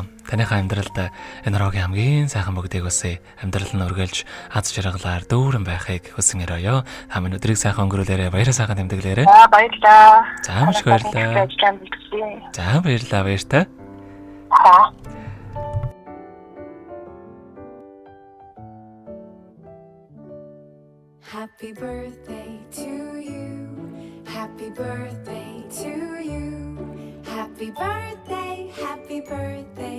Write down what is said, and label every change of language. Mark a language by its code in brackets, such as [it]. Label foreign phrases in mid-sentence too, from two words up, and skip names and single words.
[mn] Таныхаа амьдралд энэ рогийн хамгийн сайхан бүгдийг үсэ. Амьдрал нь өргөлж аз жаргалаар дүүрэн байхыг хүсэн өрөөё. Та минь өдрийг сайхан өнгөрүүлээрэ, баяраа сайхан тэмдэглээрэ. За баярлаа. За маш баярлаа. За баярлаа баяртай. Аа. [en] Happy birthday to you. Happy birthday to you. Happy birthday, happy birthday.